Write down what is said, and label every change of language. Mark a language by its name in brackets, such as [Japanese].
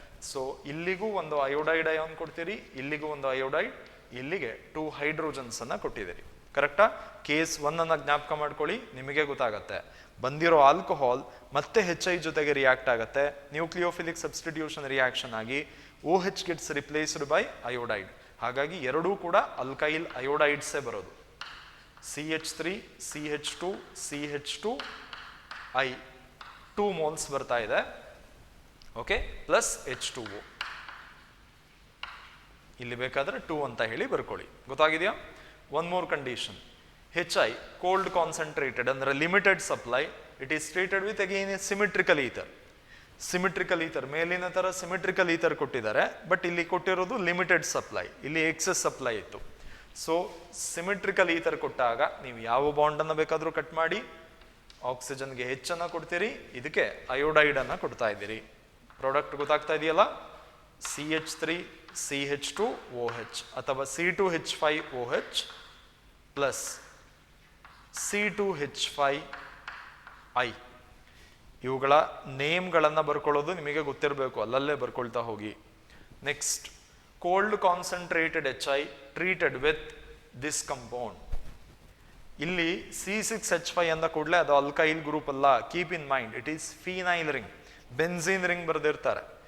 [Kannada] So ಇಲ್ಲಿಗೂ ಒಂದು iodide ion ಕೊಡ್ತೀರಿ, ಇಲ್ಲಿಗೂ ಒಂದು ಅಯೋಡೈಡ್, ಇಲ್ಲಿಗೆ 2 ಹೈಡ್ರೋಜನ್ಸ್ ಅನ್ನ ಕೊಟ್ಟಿದ್ದೀರಿ. ಕರೆಕ್ಟಾ? ಕೇಸ್ 1 ಅನ್ನ ಜ್ಞಾಪಕ ಮಾಡ್ಕೊಳ್ಳಿ, ನಿಮಗೆ ಗೊತ್ತಾಗತ್ತೆ. ಬಂದಿರೋ ಆಲ್ಕೋಹಾಲ್ ಮತ್ತೆ HI ಜೊತೆಗೆ ರಿಯಾಕ್ಟ್ ಆಗತ್ತೆ, ನ್ಯೂಕ್ಲಿಯೋಫಿಲಿಕ್ ಸಬ್ಸ್ಟಿಟ್ಯೂಷನ್ ರಿಯಾಕ್ಷನ್ ಆಗಿ OH [English] Gets replaced by iodide. [Kannada] ಹಾಗಾಗಿ ಎರಡೂ ಕೂಡ ಅಲ್ಕೈಲ್ ಅಯೋಡೈಡ್ಸೇ ಬರೋದು. CH3 CH2 CH2 I 2 moles ಬರ್ತಾ ಇದೆ. [English] Okay, plus H2O. [Kannada] ಇಲ್ಲಿ ಬೇಕಾದ್ರೆ 2 ಅಂತ ಹೇಳಿ ಬರ್ಕೊಳ್ಳಿ. ಗೊತ್ತಾಗಿದೆಯಾ? [English] One more condition, HI cold concentrated ಅಂದ್ರೆ limited supply, it is treated with again a symmetrical ether. [Kannada] Symmetrical ether ಮೇಲಿನ ತರ ಸಿಮಿಟ್ರಿಕಲ್ ಈಥರ್ ಕೊಟ್ಟಿದ್ದಾರೆ, ಬಟ್ ಇಲ್ಲಿ ಕೊಟ್ಟಿರೋದು ಲಿಮಿಟೆಡ್ ಸಪ್ಲೈ, ಇಲ್ಲಿ ಎಕ್ಸೆಸ್ ಸಪ್ಲೈ ಇತ್ತು. ಸೊ ಸಿಮಿಟ್ರಿಕಲ್ ಈಥರ್ ಕೊಟ್ಟಾಗ ನೀವು ಯಾವ ಬಾಂಡ್ ಅನ್ನ ಬೇಕಾದ್ರೂ ಕಟ್ ಮಾಡಿ, ಆಕ್ಸಿಜನ್ಗೆ ಹೆಚ್ಚನ್ನ ಕೊಡ್ತೀರಿ, ಇದಕ್ಕೆ ಅಯೋಡೈಡ್ ಅನ್ನ ಕೊಡ್ತಾ ಇದ್ದೀರಿ. ಪ್ರಾಡಕ್ಟ್ ಗೊತ್ತಾಗ್ತಾ ಇದೆಯಲ್ಲ? [English] CH3 CH2OH ಅಥವಾ C2H5OH plus C2H5I. [Kannada] ಇವುಗಳ ನೇಮ್ಗಳನ್ನು ಬರ್ಕೊಳ್ಳೋದು ನಿಮಗೆ ಗೊತ್ತಿರಬೇಕು, ಅಲ್ಲಲ್ಲೇ ಬರ್ಕೊಳ್ತಾ ಹೋಗಿ. [English] Next, cold concentrated HI treated with this compound. [Kannada] ಇಲ್ಲಿ C6H5 ಅಂದ ಕೂಡಲೇ ಅದು ಅಲ್ಕೈಲ್ ಗ್ರೂಪ್ ಅಲ್ಲ. [English] Keep in mind, it is phenyl ring, benzene ring ಬರೆದಿರ್ತಾರೆ.